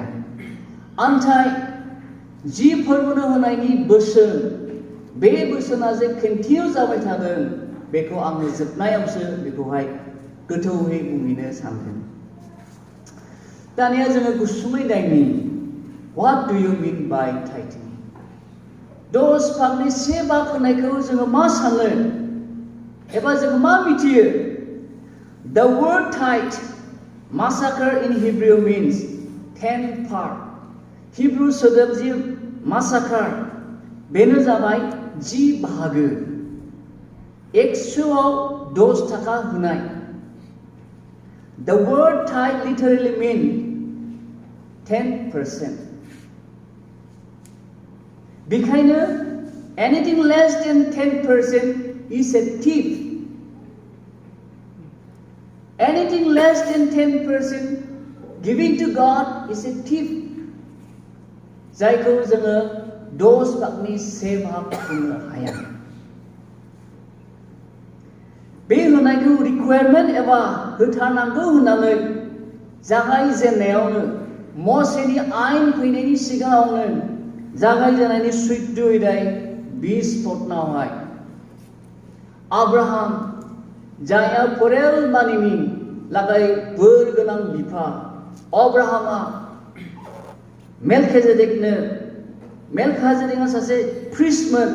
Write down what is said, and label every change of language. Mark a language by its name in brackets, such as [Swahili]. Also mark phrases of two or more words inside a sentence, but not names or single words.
[Bodo] आन्थाय 10 फोरबोनो होनायनि बोसोन, बे बोसोना जे कन्टिनिउ जाबाय थागोन, बेखौ आङो जोबनायावसो बेखौहाय गोथौयै बुंहैनो सानदों। दानिया जोङो गुसुङै नायनि, [English] what do you mean by tithing? [Bodo] 10 भागनि 1 भाग होनायखौ जोङो मा सानो एबा जोङो मा मिथियो? [English] The word tithe, massacre in Hebrew means 10 part. [Bodo] हिब्रु सोदोब जि मासाकार, बेनो जाबाय 10 बाहागो। 100आव 10 थाखा होनाय. [English] The word tithe literally means 10%. बेखायनो anything less than 10% is a thief. Anything less than 10% giving to God is a thief. [Bodo] जायखौ जोङो 10 भागनि 1 भाग बुंनो हाया. बे होनायखौ रिक्वायरमेन्ट एबा होथारनांगौ होननानै जागायजेननायावनो मसेनि आयेन फैनायनि सिगाङावनो जागायजेननायनि 14 दाय 20 पदनावहाय आब्राहाम जायहा फोरेल मानिनि लागाय बोर गोनां बिफा अब्राहामा मेलखाजेदेकआ सासे प्रिस्टमोन.